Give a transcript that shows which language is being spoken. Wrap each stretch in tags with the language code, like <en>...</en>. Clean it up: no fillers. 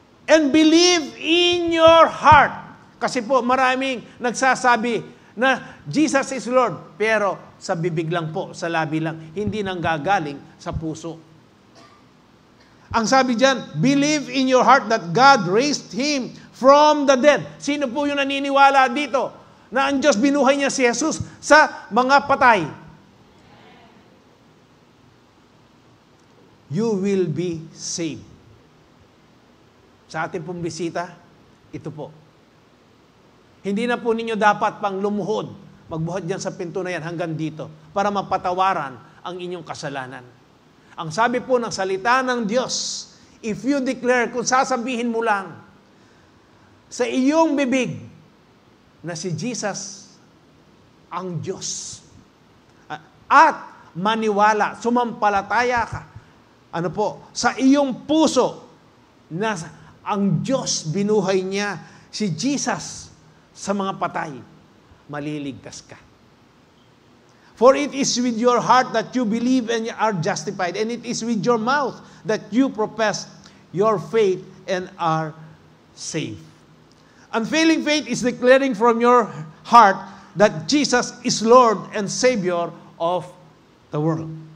<en>And believe in your heart.</en> <tl>Kasi po maraming nagsasabi na</tl> <en>Jesus is Lord,</en> <tl>pero sa bibig lang po, sa labi lang, hindi nanggagaling sa puso. Ang sabi diyan,</tl> <en>believe in your heart that God raised Him from the dead.</en> <tl>Sino po yung naniniwala dito na ang Diyos binuhay niya si Jesus sa mga patay?</tl> <en>You will be saved.</en> <tl>Sa ating pong bisita, ito po. Hindi na po ninyo dapat pang lumuhod, magbuhat dyan sa pinto na yan hanggang dito para mapatawaran ang inyong kasalanan. Ang sabi po ng salita ng Diyos,</tl> <en>if you declare,</en> <tl>kung sasabihin mo lang sa iyong bibig na si Jesus ang Diyos at maniwala, sumampalataya ka, ano po, sa iyong puso na ang Diyos binuhay niya si Jesus sa mga patay, maliligtas ka.</tl> <en>For it is with your heart that you believe and are justified, and it is with your mouth that you profess your faith and are saved. Unfailing faith is declaring from your heart that Jesus is Lord and Savior of the world.</en>